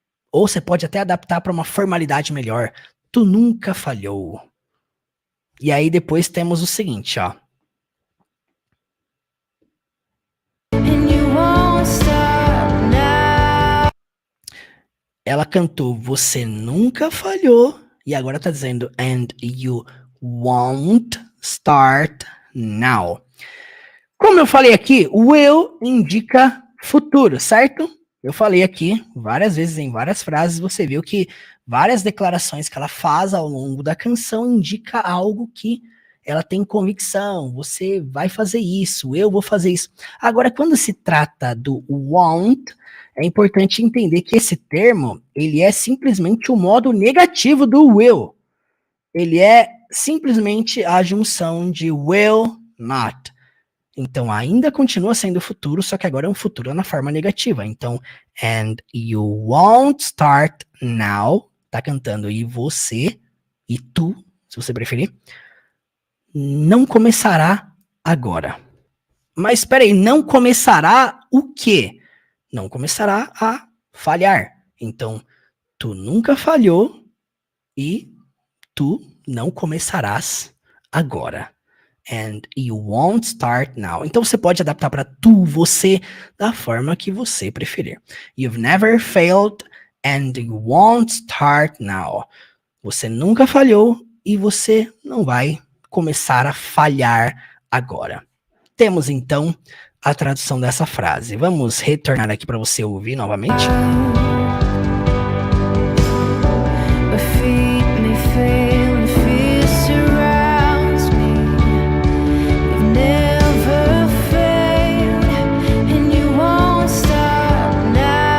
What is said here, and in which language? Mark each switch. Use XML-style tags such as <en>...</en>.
<pt>Ou você pode até adaptar para uma formalidade melhor. Tu nunca falhou. E aí depois temos o seguinte, ó.</pt> <en>And you won't stop now.</en> <pt>Ela cantou Você Nunca Falhou. E agora tá dizendo</pt> <en>And you won't start now.</en> <pt>Como eu falei aqui, will indica futuro, certo? Eu falei aqui várias vezes, em várias frases, você viu que várias declarações que ela faz ao longo da canção indica algo que ela tem convicção, você vai fazer isso, eu vou fazer isso. Agora, quando se trata do won't, é importante entender que esse termo, ele é simplesmente o modo negativo do will. Ele é simplesmente a junção de will not. Então, ainda continua sendo futuro, só que agora é um futuro na forma negativa. Então,</pt> <en>and you won't start now.</en> <pt>Tá cantando e você, e tu, se você preferir, não começará agora. Mas espera aí, não começará o quê? Não começará a falhar. Então, tu nunca falhou e tu não começarás agora.</pt> <en>And you won't start now.</en> <pt>Então você pode adaptar para tu, você, da forma que você preferir.</pt> <en>You've never failed and you won't start now.</en> <pt>Você nunca falhou e você não vai começar a falhar agora. Temos então a tradução dessa frase. Vamos retornar aqui para você ouvir novamente.</pt> <en>My feet may fail and fear surrounds me. You've never failed and you won't stop now.</en>